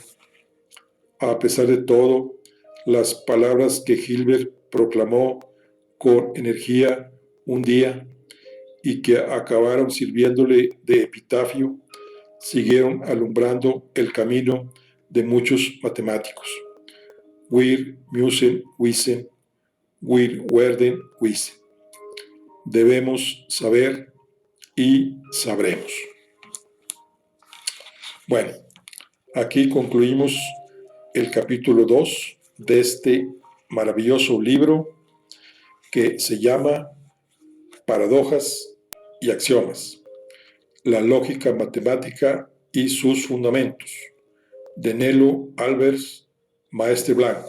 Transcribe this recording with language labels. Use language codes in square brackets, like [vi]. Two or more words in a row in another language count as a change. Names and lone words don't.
[es] A pesar de todo, las palabras que Hilbert proclamó con energía un día y que acabaron sirviéndole de epitafio, siguieron alumbrando el camino de muchos matemáticos. [de] Wir müssen wissen, wir werden wissen. [es] Debemos saber y sabremos. Bueno, aquí concluimos el capítulo 2 de este maravilloso libro que se llama Paradojas y Axiomas, la lógica matemática y sus fundamentos, de Nelo Albers, Maestre Blanco.